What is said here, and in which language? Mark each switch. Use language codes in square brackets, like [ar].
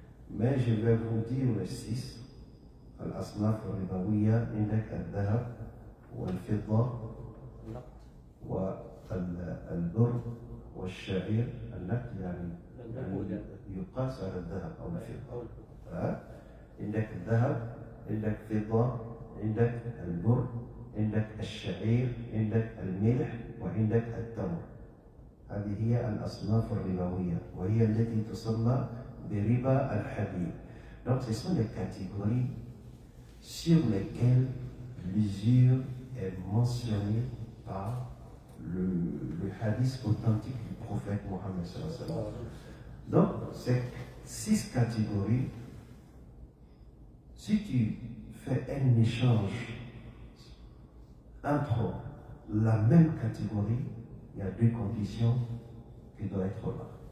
[fr] Mais je vais vous dire les 6. [ar] Al-Asnaf al-Ribawiya, Indak al-Dahab, wal-Fidda, wal-Burr, wal-Sha'ir, al-Naqd, يعني يقاس على الذهب أو الفضة. عندك الذهب، عندك فضة، عندك البر، عندك الشعير، عندك الملح، وعندك التمر. هذه هي الأصناف الربوية وهي التي تسمى بربا الحبيب. [fr] Donc ce sont les catégories sur lesquelles l'usure est mentionnée par le hadith authentique du prophète Mohammed sallallahu alayhi wa sallam. Donc ces 6 catégories, si tu fais un échange entre la même catégorie, il y a 2 conditions qui doivent être là.